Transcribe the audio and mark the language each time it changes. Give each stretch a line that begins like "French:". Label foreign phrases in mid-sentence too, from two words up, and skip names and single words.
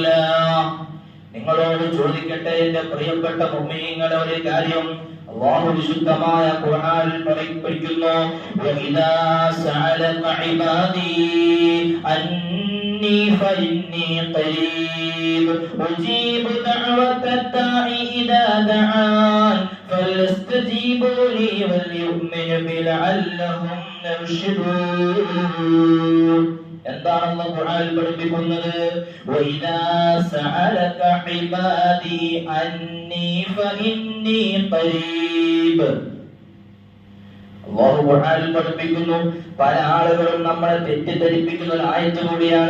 Malayalam: നിങ്ങളോട് ചോദിക്കട്ടെ എന്റെ പ്രിയപ്പെട്ട മുഅ്മിനീങ്ങളെ ഒരു കാര്യം. അല്ലാഹു വിശുദ്ധമായ ഖുർആനിൽ പഠിപ്പിക്കുന്നു,
Arabic: وإذا سألك عبادي عني فإني قريب أجيب دعوة الداع إذا دعان فليستجيبوا لي وليؤمنوا بي لعلهم يرشدون.
Malayalam: എന്താണ് അല്ലാഹു ഖുർആനിൽ പഠിപ്പിക്കുന്നത്?
Arabic: وإذا سألك عبادي عني فإني قريب.
Malayalam: അല്ലാഹു ഖുർആനിൽ പഠിപ്പിക്കുന്നു. പല ആളുകളും നമ്മളെ തെറ്റിദ്ധരിപ്പിക്കുന്ന ഒരു ആയത്ത് കൂടിയാണ്.